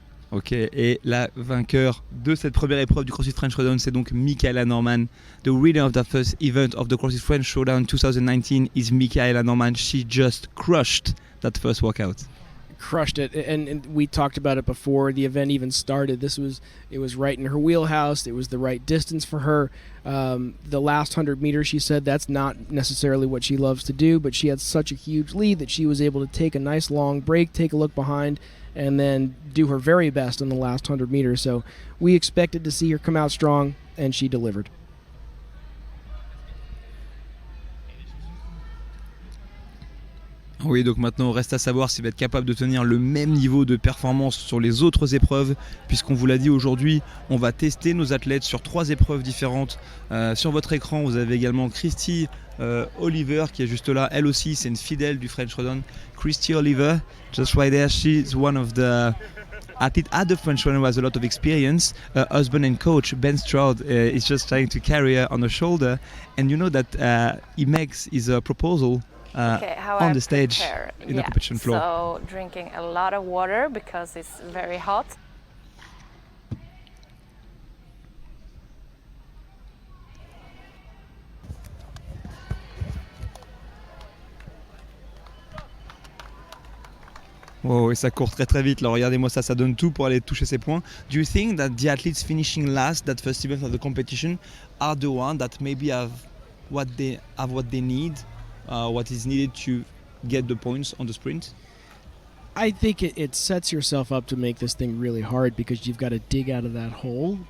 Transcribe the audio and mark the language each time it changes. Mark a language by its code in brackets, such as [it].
[fr] Ok, et la vainqueur de cette première épreuve du CrossFit French Throwdown, c'est donc Michaela Norman. [en] The winner of the first event of the CrossFit French Throwdown 2019 is Michaela Norman. She just crushed that first workout. Crushed it, and we talked about it before the event even started. It was right in her wheelhouse. It was the right distance for her. The last 100 meters, she said that's not necessarily what she loves to do, but she had such a huge lead that she was able to take a nice long break, take a look behind, and then do her very best in the last 100 meters. So we expected to see her come out strong, and she delivered. [fr] Oui, donc maintenant, reste à savoir s'il va être capable de tenir le même niveau de performance sur les autres épreuves, puisqu'on vous l'a dit aujourd'hui, on va tester nos athlètes sur 3 épreuves différentes. Sur votre écran, vous avez également Christy Oliver qui est juste là. Elle aussi, c'est une fidèle du French Throwdown. [en] Christy Oliver, just right there, she's one of the athletes at the French Throwdown who has a lot of experience. Her husband and coach, Ben Stroud, is just trying to carry her on the shoulder. And you know that he makes his proposal on the stage in the competition floor. So drinking a lot of water because it's very hot. [fr] Wow, et ça court très très vite. Alors regardez-moi ça, ça donne tout pour aller toucher ces points. [en] Do you think that the athletes finishing last that first event of the competition are the ones that maybe have what they need? What is needed to get the points on the sprint? I think it sets yourself up to make this thing really hard because you've got to dig out of that hole.